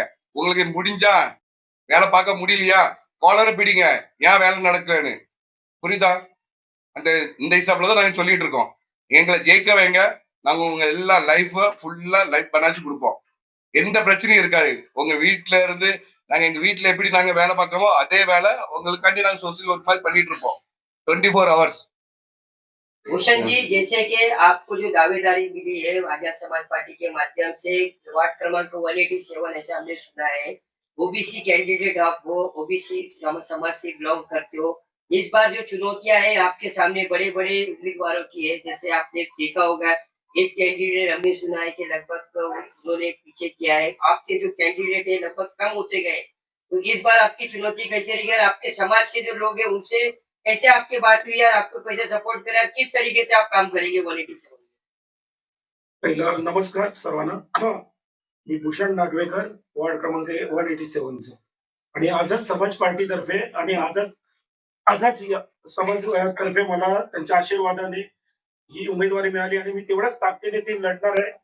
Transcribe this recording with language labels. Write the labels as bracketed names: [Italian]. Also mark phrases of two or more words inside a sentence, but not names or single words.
[Tamil] உங்களுக்கு முடிஞ்சா வேலை பார்க்க முடியலையா காலரை பிடிங்க, ஏன் வேலை நடக்கலன்னு. புரியுதா? இந்த ஹிசாப்ல தான் நாங்க சொல்லிட்டு இருக்கோம். எங்களை ஜெயிக்க வைங்க, நாங்க உங்க எல்லா லைஃப ஃபுல்லா லைஃப் பண்ணாச்சு கொடுப்போம். எந்த பிரச்சனையும் இருக்காது. உங்க வீட்டுல இருந்து நாங்க எங்க வீட்டுல எப்படி நாங்க வேலை பார்க்கறோமோ அதே வேலை உங்களுக்காண்டி நாங்க [English] social work [Tamil] மாதிரி பண்ணிட்டு இருப்போம் 24 hours. [Hindi] भूषण जी, जैसे कि आपको जो दावेदारी मिली है आजाद समाज पार्टी के माध्यम से वार्ड क्रमांक 187 ऐसा हमने सुना है, ओबीसी कैंडिडेट आप हो, ओबीसी समाज से बिलोंग करते हो। इस बार जो चुनौतियां हैं आपके सामने बड़े बड़े उम्मीदवारों की है। जैसे आपने देखा होगा एक कैंडिडेट हमने सुना है कि लगभग उन्होंने पीछे किया है, आपके जो कैंडिडेट है लगभग कम होते गए। तो इस बार आपकी चुनौती कैसे रही है? आपके समाज के जो लोग हैं उनसे कैसे आपकी बात हुई और आपको कैसे सपोर्ट करें, किस तरीके से आप काम करेंगे 187? [Marathi] पहिला नमस्कार सर्वांना. मी भूषण नागवेकर, वार्ड क्रमांक 187 चा. आणि आझाद समाज पार्टीतर्फे आणि आझाद समाज तर्फे मला त्यांच्या आशीर्वादाने ही उमेदवारी मिळाली आणि मी तेवढ्याच ताकदीने ती लढणार आहे.